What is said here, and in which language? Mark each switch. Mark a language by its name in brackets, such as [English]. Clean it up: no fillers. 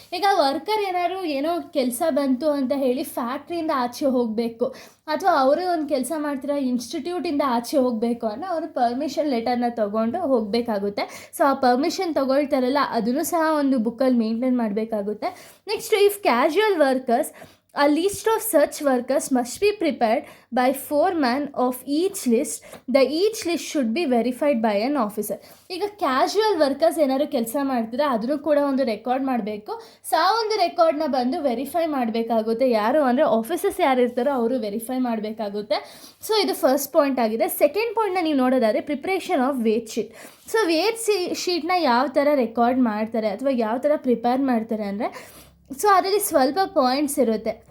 [Kannada] ಈಗ ವರ್ಕರ್ ಏನಾದ್ರು ಏನೋ ಕೆಲಸ ಬಂತು ಅಂತ ಹೇಳಿ ಫ್ಯಾಕ್ಟ್ರಿಯಿಂದ ಆಚೆ ಹೋಗಬೇಕು ಅಥವಾ ಅವರು ಒಂದು ಕೆಲಸ ಮಾಡ್ತಿರೋ ಇನ್ಸ್ಟಿಟ್ಯೂಟಿಂದ ಆಚೆ ಹೋಗಬೇಕು ಅಂದರೆ ಅವರು ಪರ್ಮಿಷನ್ ಲೆಟರ್ನ ತೊಗೊಂಡು ಹೋಗಬೇಕಾಗುತ್ತೆ. ಸೊ ಆ ಪರ್ಮಿಷನ್ ತೊಗೊಳ್ತಾರಲ್ಲ ಅದನ್ನು ಸಹ ಒಂದು ಬುಕ್ಕಲ್ಲಿ ಮೇಂಟೈನ್ ಮಾಡಬೇಕಾಗುತ್ತೆ. [English] Next, if casual workers, a list of such workers must be prepared by foreman of each list. The each list should be verified by an officer. [Kannada] ಈಗ ಕ್ಯಾಶುವಲ್ ವರ್ಕರ್ಸ್ ಏನಾದ್ರು ಕೆಲಸ ಮಾಡ್ತಿದ್ರೆ ಅದನ್ನು ಕೂಡ ಒಂದು ರೆಕಾರ್ಡ್ ಮಾಡಬೇಕು. ಸೊ ಆ ಒಂದು ರೆಕಾರ್ಡ್ನ ಬಂದು ವೆರಿಫೈ ಮಾಡಬೇಕಾಗುತ್ತೆ. ಯಾರು ಅಂದರೆ ಆಫೀಸರ್ಸ್ ಯಾರು ಇರ್ತಾರೋ ಅವರು ವೆರಿಫೈ ಮಾಡಬೇಕಾಗುತ್ತೆ. ಸೊ ಇದು ಫಸ್ಟ್ ಪಾಯಿಂಟ್ ಆಗಿದೆ. ಸೆಕೆಂಡ್ ಪಾಯಿಂಟ್ನ ನೀವು ನೋಡೋದಾದರೆ preparation of wait sheet. So wait ಶೀಟ್ನ ಯಾವ ಥರ ರೆಕಾರ್ಡ್ ಮಾಡ್ತಾರೆ ಅಥವಾ ಯಾವ ಥರ ಪ್ರಿಪೇರ್ ಮಾಡ್ತಾರೆ ಅಂದರೆ, ಸೊ ಅದರಲ್ಲಿ ಸ್ವಲ್ಪ ಪಾಯಿಂಟ್ಸ್ ಇರುತ್ತೆ.